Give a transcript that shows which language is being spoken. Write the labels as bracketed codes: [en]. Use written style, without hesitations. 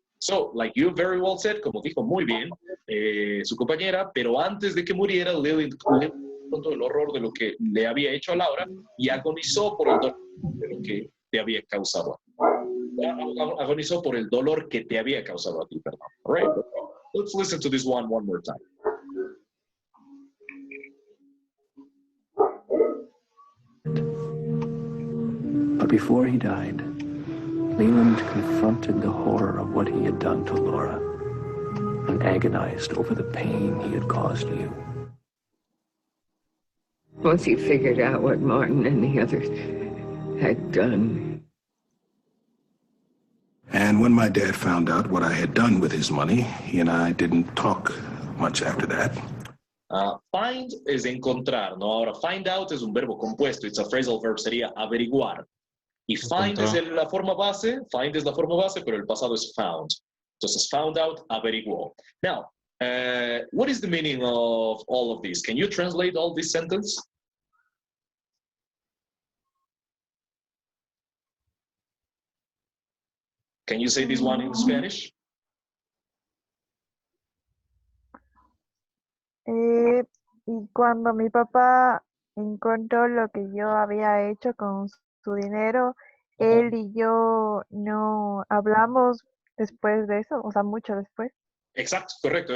[en] So, like you very well said, [es] como dijo muy bien su compañera, pero antes de que muriera, Leland con todo el horror de lo que le había hecho a Laura y agonizó por el dolor de lo que te había causado. Agonizó por el dolor que te había causado a ti, perdón. [en] All right? Let's listen to this one more time. But before he died, Leland confronted the horror of what he had done to Laura and agonized over the pain he had caused you. Once he figured out what Martin and the others had done. And when my dad found out what I had done with his money, he and I didn't talk much after that. [es] Find es encontrar, ¿no? Ahora, find out es un verbo compuesto. [en] It's a phrasal verb, [es] sería averiguar. Y find es la forma base, find es la forma base, pero el pasado es found. Entonces, found out, averiguó. [en] Now, what is the meaning of all of this? Can you translate all this sentence? Can you say this one in Spanish? [es] Y cuando mi papá encontró lo que yo había hecho con su dinero, él y yo no hablamos después de eso, o sea, mucho después. Exacto, correcto.